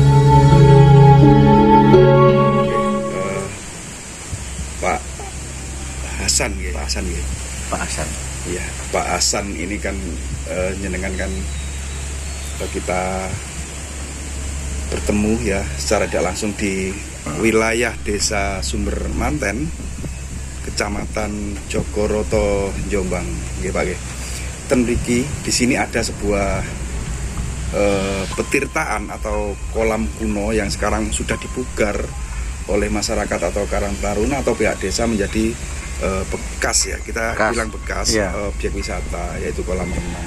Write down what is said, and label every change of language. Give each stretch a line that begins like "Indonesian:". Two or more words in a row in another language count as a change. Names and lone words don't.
Indonesian: Pak Hasan, ya. Pak Hasan, ya. Pak Hasan. Iya, Pak Hasan ini kan nyenengan kan kita bertemu ya secara tidak langsung di wilayah Desa Sumber Manten, Kecamatan Jogoroto, Jombang,
Javanese: nggih Pak nggih. Ten mriki
Indonesian: di sini ada sebuah petirtaan atau kolam kuno yang sekarang sudah dipugar oleh masyarakat atau Karang Taruna atau pihak desa menjadi bekas ya, kita bilang bekas objek wisata, yaitu kolam renang.